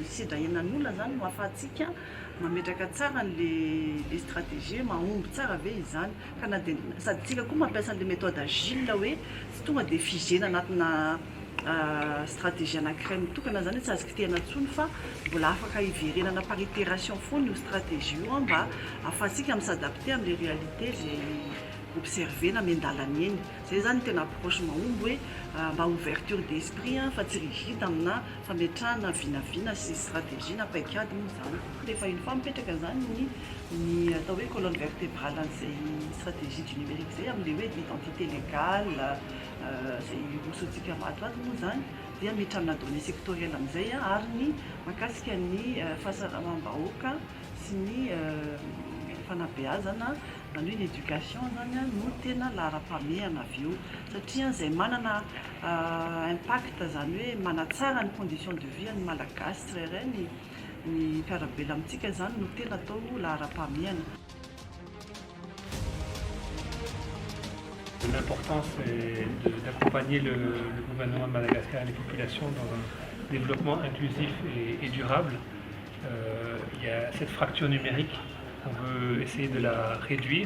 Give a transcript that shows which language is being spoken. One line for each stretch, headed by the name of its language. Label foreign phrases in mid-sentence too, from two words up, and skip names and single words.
Malagasy: Sidrahenan'olona zany no ahafahantsika mametraka tsara le stratégie mahomby tsara ve izany ka na dia sady tsika koa mampiasa an'le
French: méthode agile
Malagasy: hoe tsy tonga dia figena anatina stratégie anankiray mitokana zany tsy azo kitehana intsony fa mbola afaka hiverenana
French: par itération
Malagasy: foana io stratégie io mba ahafahantsika misadapter amin'ny réalité zay observena amian-dalana eny. Zay zany tena approche mahomby hoe mba
French: ouverture d'esprit
Malagasy: fa tsy rigide amina fametrahana vinavina sy stratégie na paikady moa zany. Rehefa
French: une fois
Malagasy: mipetraka zany ny atao hoe
French: colonne vertébrale
Malagasy: an'izay
French: stratégie du numérique
Malagasy: zay amin'le hoe
French: identité légale
Malagasy: zay rosotsika matoato moa zany dia miditra amina
French: données sectorielles
Malagasy: amin'izay ary ny mahakasika ny fahasalamam-bahoaka sy ny fanabeazana zany hoe ny éducation zany no tena laharam-pahamehana avy eo satria zay manana impact zany hoe manatsara ny
French: condition de vie
Malagasy: ny malagasy tsirairay ny fiarabela amintsika zany no tena atao laharam-pahamehana.
French: L'important, c'est d'accompagner le gouvernement de Madagascar et les populations dans un développement inclusif et durable. Il y a cette fracture numérique, on veut essayer de la réduire.